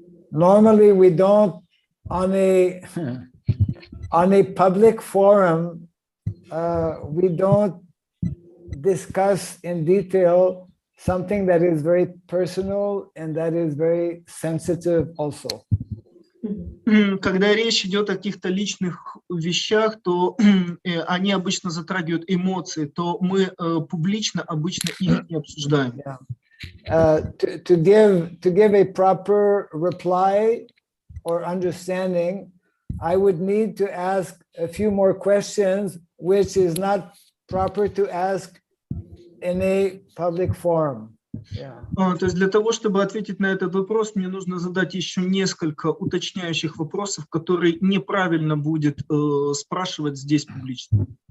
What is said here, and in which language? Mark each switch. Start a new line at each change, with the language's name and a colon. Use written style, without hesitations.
English: normally we don't on a public forum, we don't discuss in detail something that is very personal and that is very sensitive also.
Russian: Когда речь идет о каких-то личных вещах, то они обычно затрагивают эмоции, то мы публично обычно их не обсуждаем.
English: To give a proper reply or understanding, I would need to ask a few more questions, which is not proper to ask in a public forum.
Russian: То есть для того, чтобы ответить на этот вопрос, мне нужно задать еще несколько уточняющих вопросов, которые неправильно будет спрашивать здесь публично.